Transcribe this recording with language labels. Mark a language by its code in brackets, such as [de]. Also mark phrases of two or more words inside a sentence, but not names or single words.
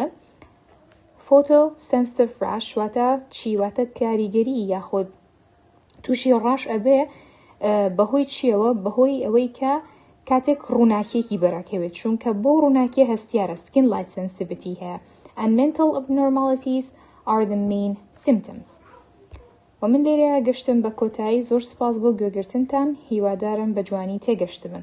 [en] Photosensitive rash [ckb] واتە چی؟ واتە کاریگەری یاخود تووشی ڕاش ئەبێ بەهۆی چیەوە بەهۆی ئەوەی کە کاتێک ڕووناکیەکی بەراکەوێت چونکە بۆ ڕووناکیە هەستیارە [en] skin light sensitivity [ckb] هەیە [en] and mental abnormalities are the main symptoms. [ckb] و من لێرەیە گەشتم بە کۆتایی. زۆر سپاس بۆ گوێگرتنتان. هیوادارم بە جوانی تێگەشتبن.